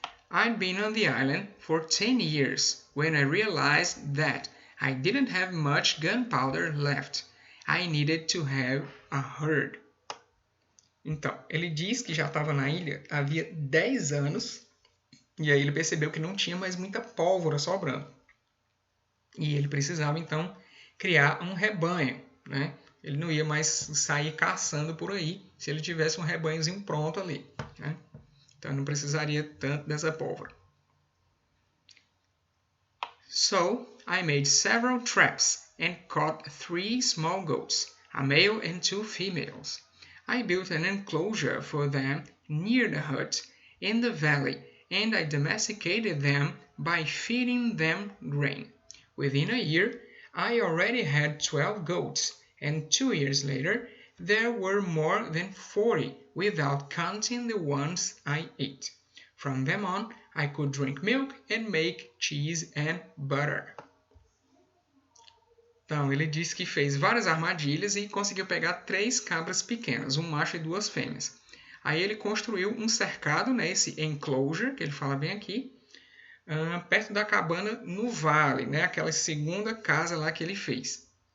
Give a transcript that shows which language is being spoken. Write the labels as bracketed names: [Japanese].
[English] I'd been on the island for 10 years when I realized that I didn't have much gunpowder left. I needed to have a herd. [Portuguese] Então, ele diz que já estava na ilha havia 10 anos e aí ele percebeu que não tinha mais muita pólvora sobrando. E ele precisava, então, criar um rebanho, né? Ele não ia mais sair caçando por aí se ele tivesse um rebanhozinho pronto ali, né? Então, não precisaria tanto dessa pólvora. [English] So, I made several traps and caught 3 small goats, a male and 2 females. I built an enclosure for them near the hut in the valley, and I domesticated them by feeding them grain. Within a year, I already had 12 goats, and 2 years later, there were more than 40, without counting the ones I ate. From them on, I could drink milk and make cheese and butter. [Portuguese] Então, ele disse que fez várias armadilhas e conseguiu pegar 3 cabras pequenas, um macho e 2 fêmeas. Aí ele construiu um cercado, né, esse enclosure, que ele fala bem aqui, perto da cabana no vale, né, aquela segunda casa lá que ele fez.